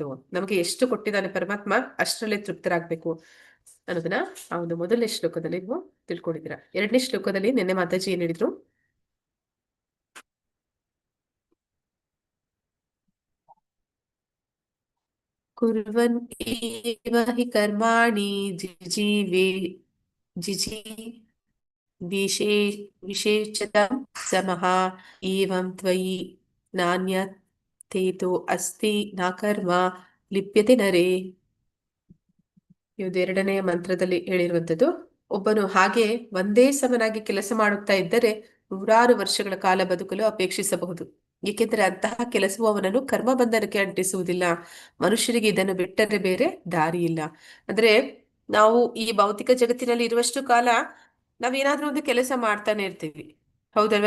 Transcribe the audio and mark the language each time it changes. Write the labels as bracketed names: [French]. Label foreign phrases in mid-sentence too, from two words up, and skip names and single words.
[Kannada] ನಮಗೆ ಎಷ್ಟು ಕೊಟ್ಟಿದ್ದಾನೆ ಪರಮಾತ್ಮ ಅಷ್ಟರಲ್ಲೇ ತೃಪ್ತರಾಗ್ಬೇಕು ಅನ್ನೋದನ್ನ ಆ ಒಂದು ಮೊದಲನೇ ಶ್ಲೋಕದಲ್ಲಿ ನೀವು ತಿಳ್ಕೊಂಡಿದ್ದೀರಾ. ಎರಡನೇ ಶ್ಲೋಕದಲ್ಲಿ ನಿನ್ನೆ ಮಾತಾಜಿ ಏನ್ ಹೇಳಿದ್ರು? [Sanskrit] ಕುರ್ವನ್ ಏವ ಹಿ ಕರ್ಮಾಣಿ ಜಿಜೀವೆ ಜಿಜಿ ವಿಶೇ ವಿಶೇಷತಂ ಸಮಃ ಏವಂ ತ್ವಯಿ ನಾಣ್ಯಥೇತೋ ಅಸ್ತಿ ನ ಕರ್ಮ ಲಿಪ್ಯತೆ ನರೇ. [Kannada] ಇದು ಎರಡನೆಯ ಮಂತ್ರದಲ್ಲಿ ಹೇಳಿರುವಂಥದ್ದು. ಒಬ್ಬನು ಹಾಗೆ ಒಂದೇ ಸಮನಾಗಿ ಕೆಲಸ ಮಾಡುತ್ತಾ ಇದ್ದರೆ ನೂರಾರು ವರ್ಷಗಳ ಕಾಲ ಬದುಕಲು ಅಪೇಕ್ಷಿಸಬಹುದು. ಏಕೆಂದರೆ ಅಂತಹ ಕೆಲಸವು ಅವನನ್ನು ಕರ್ಮ ಬಂಧನಕ್ಕೆ ಅಂಟಿಸುವುದಿಲ್ಲ. ಮನುಷ್ಯರಿಗೆ ಇದನ್ನು ಬಿಟ್ಟರೆ ಬೇರೆ ದಾರಿ ಇಲ್ಲ. ಅಂದ್ರೆ ನಾವು ಈ ಭೌತಿಕ ಜಗತ್ತಿನಲ್ಲಿ ಇರುವಷ್ಟು ಕಾಲ ನಾವೇನಾದ್ರೂ ಒಂದು ಕೆಲಸ ಮಾಡ್ತಾನೆ ಇರ್ತೀವಿ, ಹೌದಲ್ವಾ?